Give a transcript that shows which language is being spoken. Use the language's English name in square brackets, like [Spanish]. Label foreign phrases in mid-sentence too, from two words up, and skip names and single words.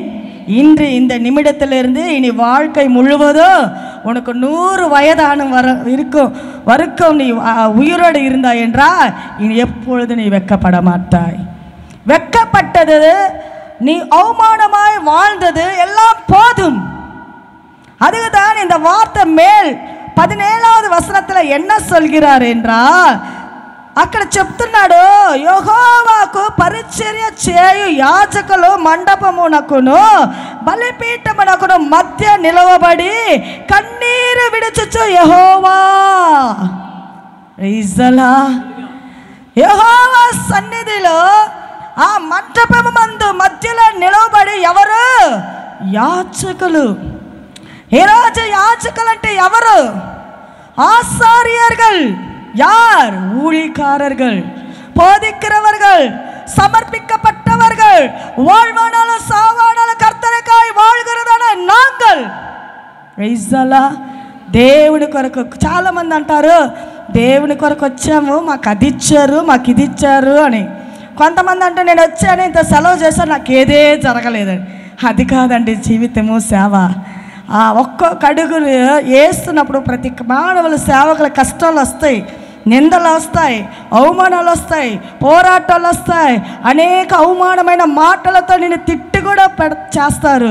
[Tamil] இன்று இந்த நிமிடத்திலிருந்து இனி வாழ்க்கை முழுவதும் உனக்கு 100 வயதான வரைக்கும் நீ உயிரோடு இருந்தாய் என்றால் இனி எப்பொழுது நீ வெட்கப்பட மாட்டாய். வெட்கப்பட்டது, நீ அவமானமாய் வாழ்ந்தது எல்லாம் போதும். அதுதான் இந்த வார்த்தை மேல் 17வது వచనத்தில் என்ன சொல்கிறார் என்றால், [Telugu] అక్కడ చెప్తున్నాడు, యెహోవాకు పరిచర్య చేయు యాజకులు మండపమునకును బలిపీఠమునకును మధ్య నిలవబడి కన్నీరు విడుచుచు, యెహోవా, [English] praise the Lord, [Telugu] యెహోవా సన్నిధిలో ఆ మండపము మందు మధ్యలో నిలవబడి ఎవరు? యాజకులు. ఈరోజు యాజకులు అంటే ఎవరు? [Tamil] ஆசாரியர்கள். யார்? ஊழியக்காரர்கள், போதிக்கிறவர்கள், சமர்ப்பிக்கப்பட்டவர்கள், வாழ்வானாலும் சாவானாலும் கர்த்தருக்காய் வாழ்கிறதான நாங்கள். [English] praise the Lord. [Telugu] దేవుని కొరకు చాలామంది అంటారు, దేవుని కొరకు వచ్చాము, మాకు అది ఇచ్చారు, మాకు ఇది ఇచ్చారు అని. కొంతమంది అంటే నేను వచ్చాను, ఇంత సెలవు చేశాను, నాకు ఏదే జరగలేదని. అది కాదండి జీవితము, సేవ. ఒక్కొక్క అడుగులు వేస్తున్నప్పుడు ప్రతి మానవుల సేవకుల కష్టాలు వస్తాయి, నిందలు వస్తాయి, అవమానాలు వస్తాయి, పోరాటాలు వస్తాయి, అనేక అవమానమైన మాటలతో నేను తిట్టి కూడా చేస్తారు.